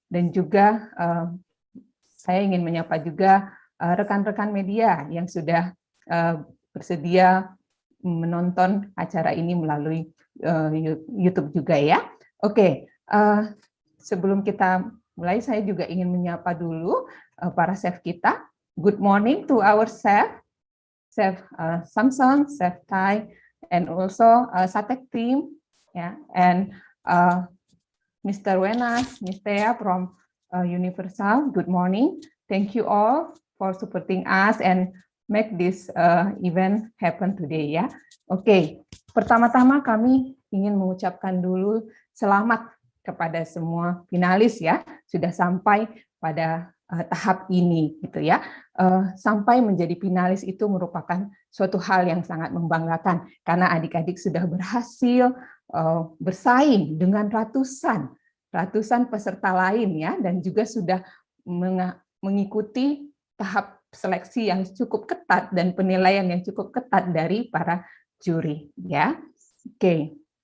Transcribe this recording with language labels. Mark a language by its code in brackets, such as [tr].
[id] Dan juga saya ingin menyapa juga rekan-rekan media yang sudah bersedia menonton acara ini melalui YouTube juga ya. Oke, sebelum kita mulai, saya juga ingin menyapa dulu para chef kita. [en] Good morning to our chef Samson, Chef Thai, and also SHATEC team, yeah, and Mr. Wenas, Ms. Thea from Universal. Good morning. Thank you all for supporting us and make this event happen today ya. [id] Oke, pertama-tama kami ingin mengucapkan dulu selamat kepada semua finalis ya, sudah sampai pada tahap ini gitu ya. Sampai menjadi finalis itu merupakan suatu hal yang sangat membanggakan karena adik-adik sudah berhasil bersaing dengan ratusan peserta lain ya, dan juga sudah mengikuti tahap seleksi yang cukup ketat dan penilaian yang cukup ketat dari para juri ya. Oke.